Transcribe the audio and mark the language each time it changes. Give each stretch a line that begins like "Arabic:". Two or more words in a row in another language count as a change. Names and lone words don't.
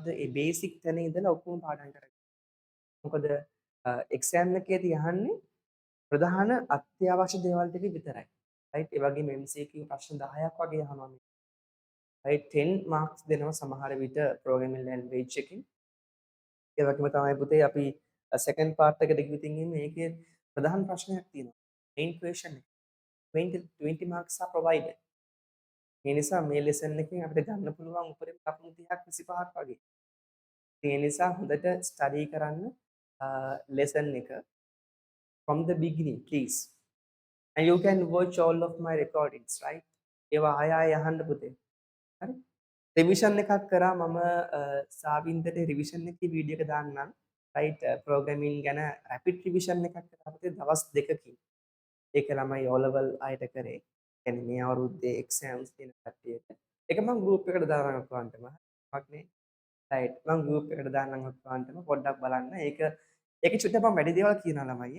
Sinhala: ඒ basic තැන ඉඳලා ඔක්කොම පාඩම් කරගන්න. මොකද exam එකේදී අහන්නේ ප්‍රධාන අත්‍යවශ්‍ය දේවල් ටික විතරයි. right? ඒ වගේම MCQ ප්‍රශ්න 10ක් වගේ අහනවා මේ. right 10 marks දෙනවා සමහර විට
English: programming language
Sinhala: එකකින්. ඒ වගේම තමයි පුතේ අපි second part එකට ගිහින් ඉන්නේ ඒකේ ප්‍රධාන ප්‍රශ්නයක් තියෙනවා.
English: main question එක. 20 marks are provided.
Sinhala: ඒ නිසා මේ lesson එකෙන් අපිට ගන්න පුළුවන් උපරිම ලකුණු 30ක් 25ක් වගේ. ඒ නිසා හොඳට study කරන්න lesson එක
English: from the beginning please. And you can watch all of my recordings right?
Sinhala: ඒවා ආය අහන්න පුතේ. හරි? රිවිෂන් එකක් කරා මම සාවින්දට රිවිෂන් එකේ වීඩියෝ එක දාන්නම්. right programming ගැන
English: rapid revision
Sinhala: එකක් කරා පුතේ දවස් දෙකකින්. ඒක ළමයි O level අයට කරේ. කියන්නේ මේ අවුරුද්දේ exams දෙන කට්ටියට. ඒක මම group එකට දානවා ඔක්කොන්ටම. මක් නේ. right මම group එකට දාන්නම් ඔක්කොන්ටම පොඩ්ඩක් බලන්න. ඒක චුට්ටක් මම වැඩි දේවල් කියනවා ළමයි.